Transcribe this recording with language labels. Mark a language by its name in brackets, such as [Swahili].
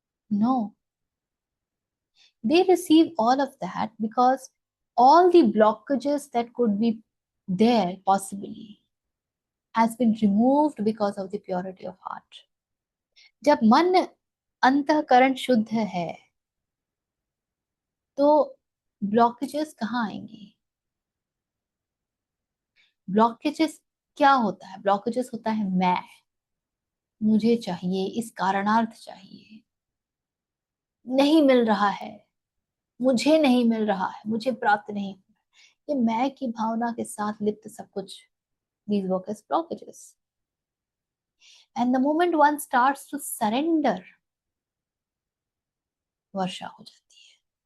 [English] No, they receive all of that because all the blockages that could be there possibly has been removed because of the purity of heart. [Hindi] जब मन अंतःकरण शुद्ध है तो blockages कहाँ आएंगी? Blockages क्या होता है? ब्लॉकेजेस होता है मैं, मुझे चाहिए, इस कारणार्थ चाहिए, नहीं मिल रहा है, मुझे नहीं मिल रहा है, मुझे प्राप्त नहीं हुआ। ये मैं की भावना के साथ लिप्त सब कुछ, [English] these work as blockages. And the moment one starts to surrender, [Hindi] वर्षा हो जाती है।